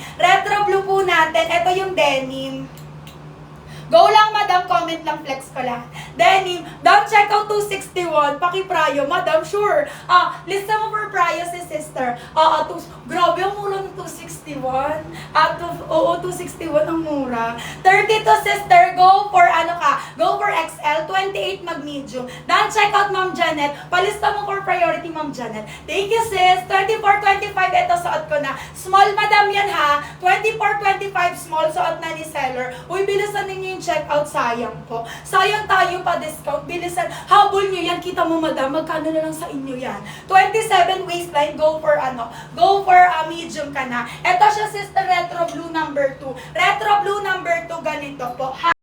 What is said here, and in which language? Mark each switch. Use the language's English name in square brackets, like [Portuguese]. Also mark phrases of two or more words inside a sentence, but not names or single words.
[English] Retro blue [Filipino] po natin. Eto yung denim. Go lang, madam. Comment lang, flex ko lang. [English] Denim. Down check out 261. Paki-prayo. Madam, sure. [Filipino] Lista mo for prayo si sister. Grabe, ang mura ng 261. Oo, 261 ang mura. [English] 32, sister. Go for [Filipino] ano ka? [English] Go for XL. [Filipino] 28 mag-medium. [English] Down check out, Ma'am Janet. [Filipino] Palista mo [English] for priority, Ma'am Janet. Thank you, sis. 24, 25. [Filipino] Ito, suot ko na. Small, madam yan, ha? 24, 25. Small, suot na ni seller. Uy, bilisan ninyo yung check-out, sayang po. Sayang tayo pa discount. Bilisan. Habol nyo yan. Kita mo, madam. Magkano na lang sa inyo yan? [English] 27 waistline. Go for ano? Go for medium [Filipino] ka na. Ito siya, sister, [English] retro blue number 2. Retro blue number 2, [Filipino] ganito po.